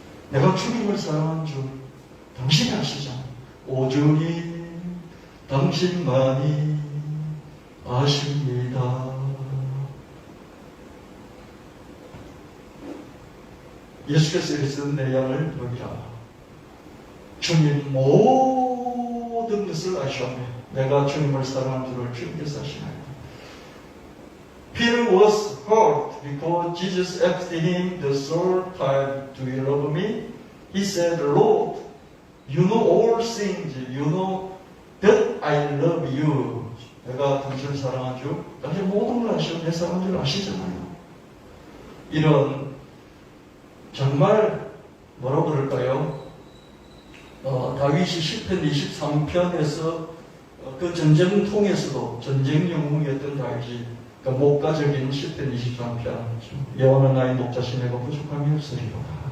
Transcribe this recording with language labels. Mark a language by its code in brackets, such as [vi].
[ko] 내가 주님을 사랑한 줄 당신이 아시잖아. 오 주님 당신만이 아십니다. 예수께서 이르시되 내 양을 먹이라. 주님 모든 것을 아시오며 내가 주님을 사랑하는 줄을 주님께서 아시나이다. [en] Peter was hurt because Jesus asked him the third time, do you love me? He said, Lord, you know all things. You know that I love you. [ko] 내가 당신을 사랑한 줄, 당신 모든 걸 아시고 내 사랑한 줄 아시잖아요. 이런 정말 뭐라고 그럴까요? 다윗이 시편 23편에서 그 전쟁통에서도 전쟁 영웅이었던 다윗이 그 목가적인 시편 23편 여호와는 나의 목자시 내가 부족함이 없으리로다.